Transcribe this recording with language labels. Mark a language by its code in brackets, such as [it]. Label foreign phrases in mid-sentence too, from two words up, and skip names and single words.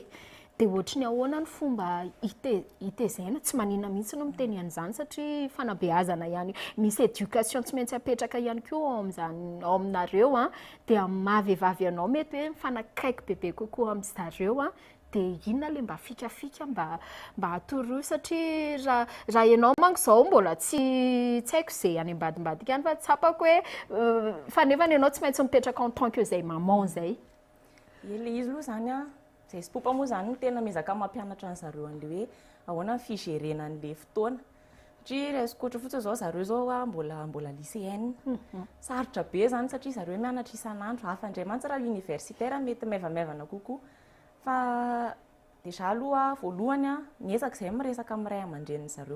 [mg] Dia ohatry ny ahoana ny fomba hitaizana tsy manina mihitsy no miteny an'izany satria fanabeazana ihany misy éducation tsy maintsy apetraka ihany koa ao aminareo dia mahavehivavy anao mety hoe mifanakaiky bebe kokoa amin'zareo dia inona le mba fikafika mba atoroy satria raha ianao manko izao mbola tsy haiko izay any ambadimbadika any fa tsapako hoe fa nefa ianao tsy maintsy mipetraka [fr] en tant que [mg] izay maman izay. Ilay izy aloha zany izay sipopa moa zany tena mezaka mampianatra an'zareo an'le hoe ahoana ny figerena an'le fotoana satria raha skoatra fotsiny izao zareo zao mbola lycéenne sarotra be zany satria zareo mianatra isan'andro hafa indray mantsy raha universitaire mety maivamaivana kokoa fa déjà aloha voalohany miezaka izay miresaka amin'ny ray aman-dreniny zareo.